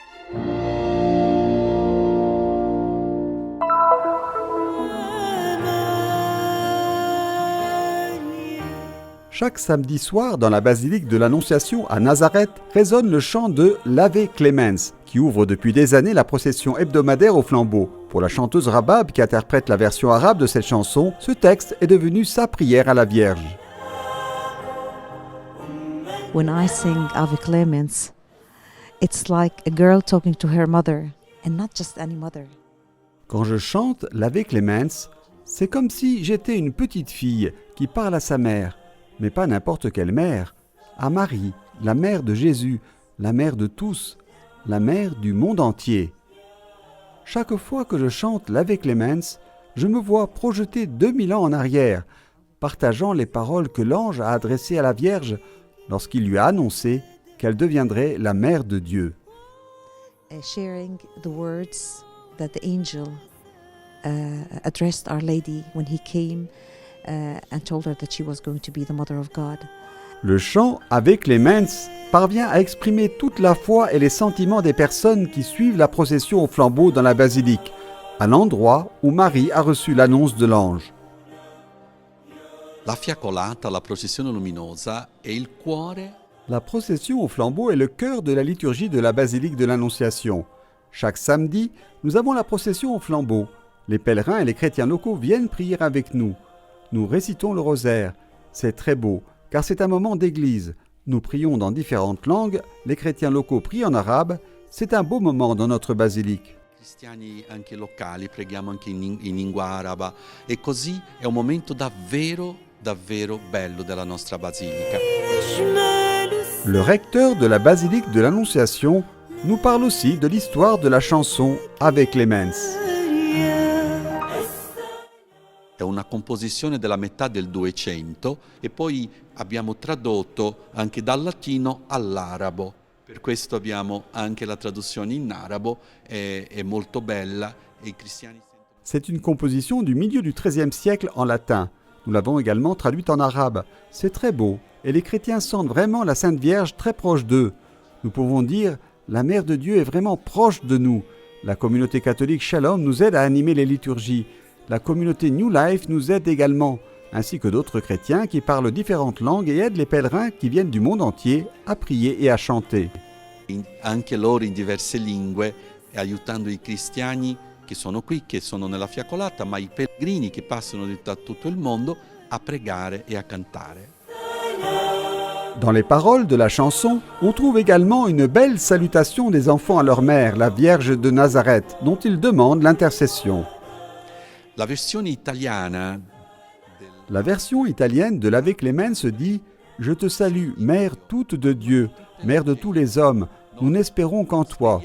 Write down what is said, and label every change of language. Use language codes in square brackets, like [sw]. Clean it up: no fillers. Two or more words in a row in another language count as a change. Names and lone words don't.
[fr] Chaque samedi soir, dans la basilique de l'Annonciation à Nazareth, résonne le chant de l'Ave Clemens, qui ouvre depuis des années la procession hebdomadaire au flambeau. Pour la chanteuse Rabab, qui interprète la version arabe de cette chanson, ce texte est devenu sa prière à la Vierge. [en] When I sing Ave Clemens, it's like a girl talking to her mother, and not just any mother. [fr] Quand je chante l'Ave Clemens, c'est comme si j'étais une petite fille qui parle à sa mère, mais pas n'importe quelle mère, à Marie, la mère de Jésus, la mère de tous, la mère du monde entier. Chaque fois que je chante l'Ave Clemens, je me vois projeté 2000 ans en arrière, partageant les paroles que l'ange a adressées à la Vierge lorsqu'il lui a annoncé qu'elle deviendrait la mère de Dieu. [en] Sharing the words that the angel addressed Our Lady when he came and told her that she was going to be the mother of God. [fr] Le chant avec les Mens parvient à exprimer toute la foi et les sentiments des personnes qui suivent la procession au flambeau dans la basilique, à l'endroit où Marie a reçu l'annonce de l'ange. [it] La fiaccolata, la processione luminosa è il cuore. [fr] La procession au flambeau est le cœur de la liturgie de la basilique de l'Annonciation. Chaque samedi, nous avons la procession au flambeau. Les pèlerins et les chrétiens locaux viennent prier avec nous. Nous récitons le rosaire. C'est très beau, car c'est un moment d'église. Nous prions dans différentes langues, les chrétiens locaux prient en arabe. C'est un beau moment dans notre basilique. [it] Cristiani anche locali preghiamo anche in lingua araba e così è un momento davvero bello della nostra basilica. [fr] Le recteur de la basilique de l'Annonciation nous parle aussi de l'histoire de la chanson avec les Mens. [it] È una composizione della metà del 200 e poi abbiamo tradotto anche dal latino all'arabo. Per questo abbiamo anche la traduzione in arabo, è molto bella e i cristiani. [fr] C'est une composition du milieu du XIIIe siècle en latin. Nous l'avons également traduite en arabe. C'est très beau et les chrétiens sentent vraiment la Sainte Vierge très proche d'eux. Nous pouvons dire la Mère de Dieu est vraiment proche de nous. La communauté catholique Shalom nous aide à animer les liturgies. La communauté New Life nous aide également, ainsi que d'autres chrétiens qui parlent différentes langues et aident les pèlerins qui viennent du monde entier à prier et à chanter. [it] Anche loro in diverse lingue, aiutando i cristiani che sono qui, che sono nella fiaccolata, ma i pellegrini che passano da tutto il mondo a pregare e a cantare. [fr] Dans les paroles de la chanson, on trouve également une belle salutation des enfants à leur mère, la Vierge de Nazareth, dont ils demandent l'intercession. [it] La versione italiana [fr] La version italienne de l'Ave Clemens dit « Je te salue, Mère toute de Dieu, Mère de tous les hommes, nous n'espérons qu'en toi.